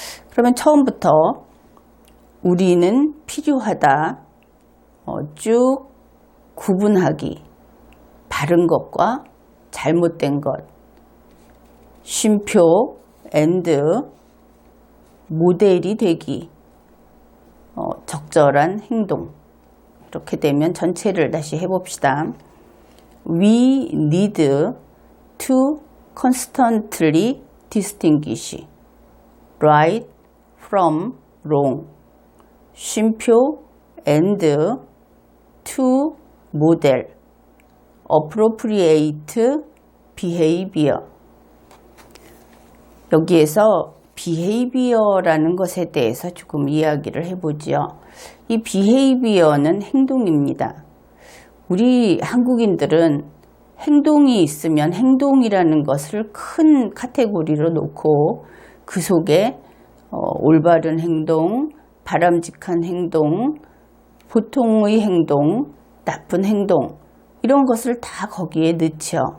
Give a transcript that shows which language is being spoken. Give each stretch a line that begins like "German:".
Korean: 그러면 처음부터 우리는 필요하다 쭉 구분하기 바른 것과 잘못된 것 쉼표 and 모델이 되기 적절한 행동 이렇게 되면 전체를 다시 해봅시다.
English: We need to constantly distinguish right from wrong.
Korean: 쉼표
English: and to model appropriate behavior.
Korean: 여기에서 behavior라는 것에 대해서 조금 이야기를 해보죠. 이 behavior는 행동입니다. 우리 한국인들은 행동이 있으면 행동이라는 것을 큰 카테고리로 놓고 그 속에 올바른 행동, 바람직한 행동, 보통의 행동, 나쁜 행동 이런 것을 다 거기에 넣죠.